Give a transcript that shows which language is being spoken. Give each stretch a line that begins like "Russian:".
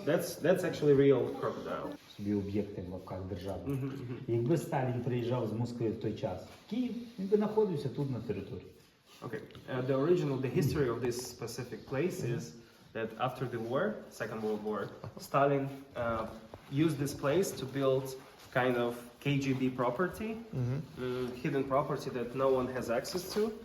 English: That's actually real crocodile.
Ukrainian: Собі об'єкти в лапках держави. Якби Сталін приїжджав з Москви в той час в Київ, він би знаходився тут на території.
English: Okay. The history of this specific place is that after the war, Second World War, Stalin used this place to build kind of KGB property, hidden property that no one has access to.